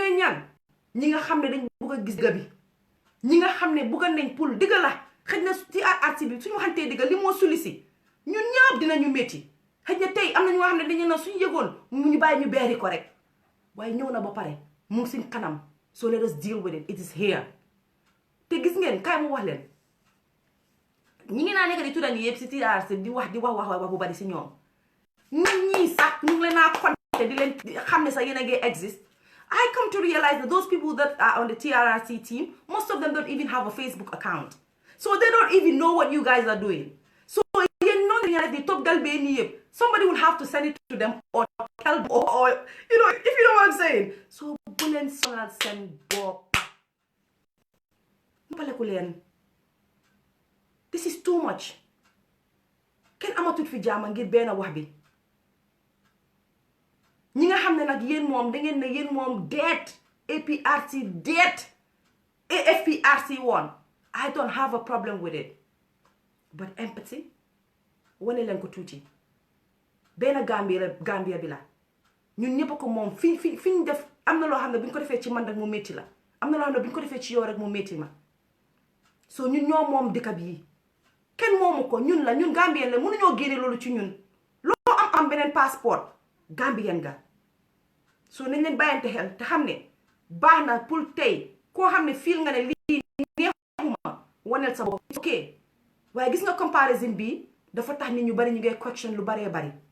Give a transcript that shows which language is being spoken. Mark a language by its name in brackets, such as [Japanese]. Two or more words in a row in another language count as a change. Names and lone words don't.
[Wolof] ñooy ñaan ñi nga xam ne dañ bëgg a gis dëgg bi ñi nga xam ne bëgga nañ pour dëgg la xëj na TRRC bi suñu waxantee dëgg li moo suli si ñun ñëpp dinañu métti xëj na tey am na ñu nga xam ne dañu na suñu yëgoon mu ñu bàyyi ñu beeri ko rek waaye ñëw na ba pare mu ngi suñ kanam [English] so let us deal with it is here [Wolof] te gis ngeen kaay mu wax leen ñi ngi naa nekk di tuddan yëpp si TRRC di wax bu bari si ñoom nit ñi sax ñu ngi leen naa compter di leen xam ne sax yéen a ngi [English] exist I come to realize that those people that are on the TRRC team, most of them don't even have a Facebook account. So they don't even know what you guys are doing. So you know the top galbani, somebody will have to send it to them or tell them or you know, if you know what I'm saying. So [Wolof] bulen sonal [English] send bob. This is too much. [Wolof] Ken amatut fi jama ngir bena wax bi. ñi nga xam ne nag yéen moom da ngeen ne yéen moom deet APRC deet AFPRC won [English] I don't have a problem with it [Wolof] but empathy wane leen ko tuuti benn Gambia bi la ñun ñëpp ko moom fi ñu def am na loo xam ne bu ñu ko defee ci man rek mu métti la am na loo xam ne bu ñu ko defee ci yow rek mu métti ma so ñun ñoo moom dëkk bi kenn moomu ko ñun la ñun Gambien la mënuñoo génne loolu ci ñun loo am beneen [French] passeport Gambien [Wolof] ga so nañ leen bàyyante xel te xam ne baax na pour tey koo xam ne fiil nga ne lii neexuma waneel sa bopp ok waaye gis nga comparison bi dafa tax nit ñu bari ñu ngay question lu baree bari